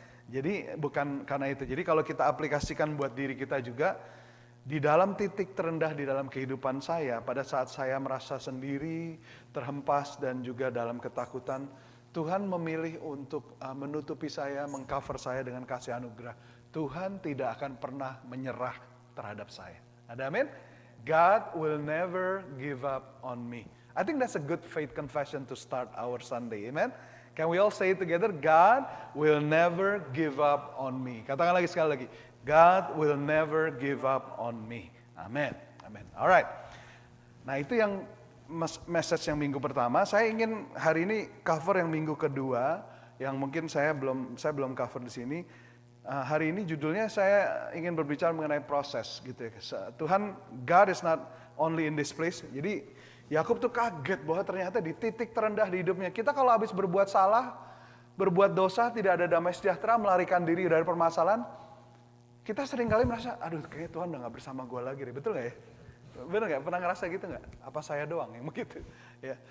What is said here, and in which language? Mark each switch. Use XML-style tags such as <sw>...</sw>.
<id>Jadi bukan karena itu. Jadi kalau kita aplikasikan buat diri kita juga, di dalam titik terendah di dalam kehidupan saya, pada saat saya merasa sendiri, terhempas dan juga dalam ketakutan, Tuhan memilih untuk menutupi saya, mengcover saya dengan kasih anugerah. Tuhan tidak akan pernah menyerah terhadap saya. Ada amin?</id> <en>God will never give up on me. I think that's a good faith confession to start our Sunday. Amen? Can we all say it together? God will never give up on me.</en> <id>Katakan lagi sekali lagi.</id> <en>God will never give up on me.</en> <id>Amen. Amen. Alright. Nah itu yang message yang minggu pertama. Saya ingin hari ini cover yang minggu kedua, yang mungkin saya belum cover di sini. Hari ini judulnya saya ingin berbicara mengenai proses gitu ya.</id> <en>Tuhan, God is not only in this place.</en> <id>Jadi Yakub tuh kaget bahwa ternyata di titik terendah di hidupnya. Kita kalau habis berbuat salah, berbuat dosa, tidak ada damai sejahtera, melarikan diri dari permasalahan, kita seringkali merasa, aduh kayaknya Tuhan udah gak bersama gue lagi deh. Betul gak ya? Bener gak? Pernah ngerasa gitu gak? Apa saya doang yang begitu? Ya.</id>